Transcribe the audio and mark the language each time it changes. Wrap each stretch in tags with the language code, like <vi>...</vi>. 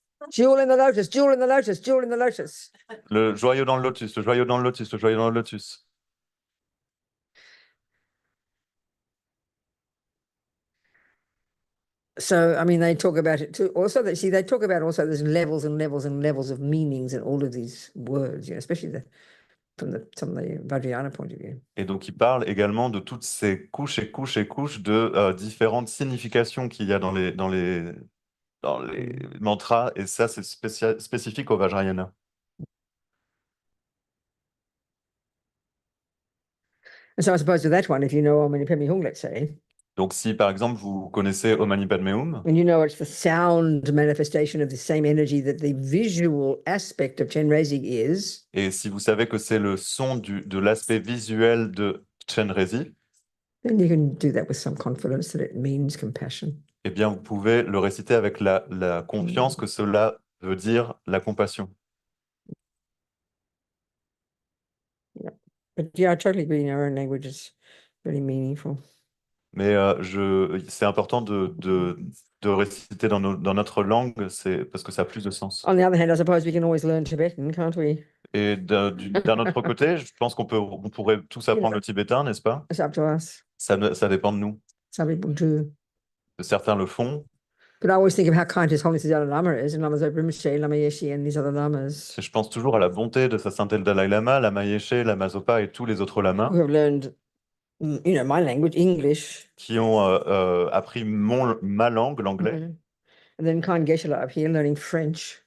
<en>Jewel in the lotus, jewel in the lotus, jewel in the lotus.</en> <fr>Le joyau dans le lotus, le joyau dans le lotus, le joyau dans le lotus.</fr> <en>So, I mean, they talk about it too. Also, they talk about also there's levels and levels and levels of meanings in all of these words, especially from the Vajrayana point of view.</en> <fr>Et donc, il parle également de toutes ces couches et couches et couches de différentes significations qu'il y a dans les mantras, et ça, c'est spécifique au Vajrayana.</fr> <en>And so I suppose with that one, if you know Om Mani Padme Hum, let's say,</en> <fr>Donc, si par exemple vous connaissez Om Mani Padme Hum,</fr> <en>and you know it's the sound manifestation of the same energy that the visual aspect of Chenrezig is,</en> <fr>et si vous savez que c'est le son de l'aspect visuel de Chenrezig,</fr> <en>then you can do that with some confidence that it means compassion.</en> <fr>eh bien, vous pouvez le réciter avec la confiance que cela veut dire la compassion.</fr> <en>Yeah. But yeah, I totally agree. Our own language is really meaningful.</en> <fr>Mais c'est important de réciter dans notre langue, parce que ça a plus de sens.</fr> <en>On the other hand, I suppose we can always learn Tibetan, can't we?</en> <fr>Et d'un autre côté, je pense on pourrait tous apprendre le tibétain, n'est-ce pas?</fr> <en>It's up to us.</en> <fr>Ça dépend de nous.</fr> <en>Some people do.</en> <fr>Certains le font.</fr> <en>But I always think of how kind His Holiness the Dalai Lama is, and Lama Zopa Rinpoche, Lama Yeshe, and these other lamas</en> <fr>Et je pense toujours à la bonté de sa sainteté le Dalai Lama, Lama Yeshe, Lama Zopa et tous les autres lamas</fr> <en>who have learned, my language, English.</en> <fr>qui ont appris ma langue, l'anglais. Mhm.</fr> <en>And then kind Geshe-la up here learning French.</en>